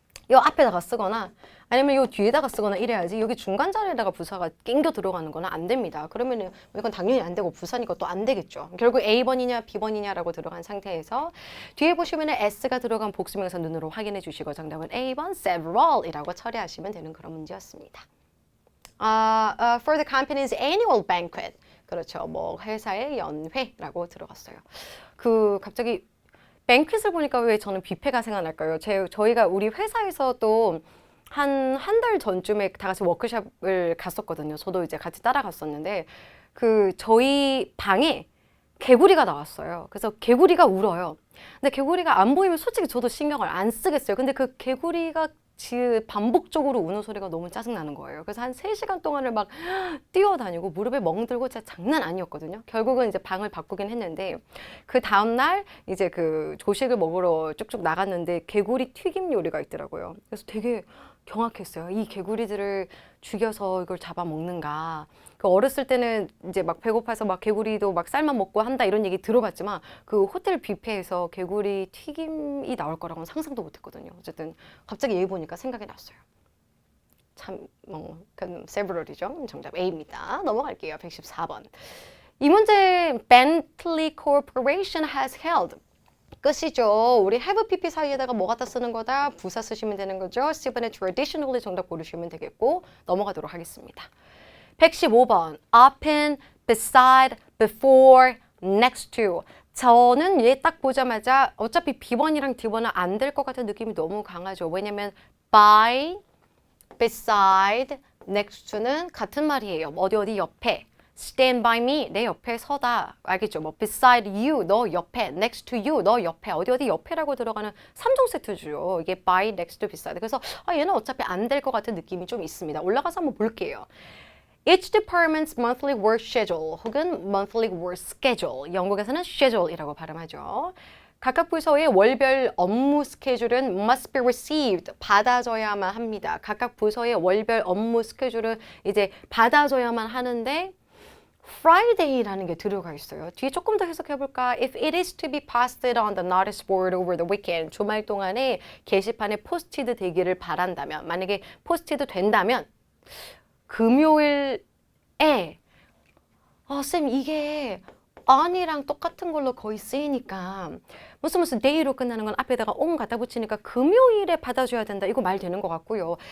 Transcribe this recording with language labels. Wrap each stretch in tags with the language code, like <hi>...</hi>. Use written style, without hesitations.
<ko>이 앞에다가 쓰거나 아니면 이 뒤에다가 쓰거나 이래야지 여기 중간 자리에다가 부사가 낑겨 들어가는 거는 안 됩니다. 그러면은 이건 당연히 안 되고 부사니까 또 안 되겠죠. 결국 A번이냐 B번이냐라고 들어간 상태에서 뒤에 보시면은 S가 들어간 복수명사 눈으로 확인해 주시고 정답은 A번 several이라고 처리하시면 되는 그런 문제였습니다.</ko> <en>For the company's annual banquet.</en> <ko>그렇죠. 뭐 회사의 연회라고 들어갔어요. 갑자기 뱅퀴트를 보니까 왜 저는 뷔페가 생각날까요? 저희가 우리 회사에서도 한 달 전쯤에 다 같이 워크숍을 갔었거든요. 저도 이제 같이 따라갔었는데 저희 방에 개구리가 나왔어요. 그래서 개구리가 울어요. 근데 개구리가 안 보이면 솔직히 저도 신경을 안 쓰겠어요. 근데 그 개구리가 반복적으로 우는 소리가 너무 짜증나는 거예요. 그래서 한 3시간 동안을 막 뛰어다니고 무릎에 멍들고 진짜 장난 아니었거든요. 결국은 이제 방을 바꾸긴 했는데 그 다음날 이제 조식을 먹으러 쭉쭉 나갔는데 개구리 튀김 요리가 있더라고요. 그래서 되게 경악했어요. 이 개구리들을 죽여서 이걸 잡아먹는가. 어렸을 때는 이제 막 배고파서 막 개구리도 막 쌀만 먹고 한다 이런 얘기 들어봤지만 호텔 뷔페에서 개구리 튀김이 나올 거라고는 상상도 못했거든요. 어쨌든 갑자기 얘기 보니까 생각이 났어요. 참 several이죠. 정답 A입니다. 넘어갈게요.</ko> <en>114번.</en> <ko>이 문제</ko> <en>Bentley Corporation has held.</en> <ko>끝이죠. 우리 have pp 사이에다가 뭐 갖다 쓰는 거다? 부사 쓰시면 되는 거죠. 10번에 traditionally 정답 고르시면 되겠고 넘어가도록 하겠습니다.</ko> <en>115번 often, beside, before, next to.</en> <ko>저는 얘 딱 보자마자 어차피 B1이랑 D1은 안 될 것 같은 느낌이 너무 강하죠. 왜냐면 by, beside, next to는 같은 말이에요. 어디 옆에.</ko> <en>stand by me,</en> <ko>내 옆에 서다. 알겠죠? 뭐</ko> <en>beside you,</en> <ko>너 옆에.</ko> <en>next to you,</en> <ko>너 옆에. 어디 옆에라고 들어가는 3종 세트죠.</ko> <en>이게 by, next to, beside.</en> <ko>그래서 얘는 어차피 안 될 것 같은 느낌이 좀 있습니다. 올라가서 한번 볼게요.</ko> <en>Each department's monthly work schedule 혹은 monthly work schedule.</en> <ko>영국에서는 schedule이라고 발음하죠. 각각 부서의 월별 업무 스케줄은</ko> <en>must be received,</en> <ko>받아져야만 합니다. 각각 부서의 월별 업무 스케줄은 이제 받아져야만 하는데 Friday라는 게 들어가 있어요. 뒤에 조금 더 해석해볼까?</ko> <en>If it is to be posted on the notice board over the weekend,</en> <ko>주말 동안에 게시판에 포스티드 되기를 바란다면, 만약에 포스티드 된다면 금요일에 쌤 이게 on이랑 똑같은 걸로 거의 쓰이니까 무슨 day로 끝나는 건 앞에다가 on 갖다 붙이니까 금요일에 받아줘야 된다. 이거 말 되는 것 같고요.</ko>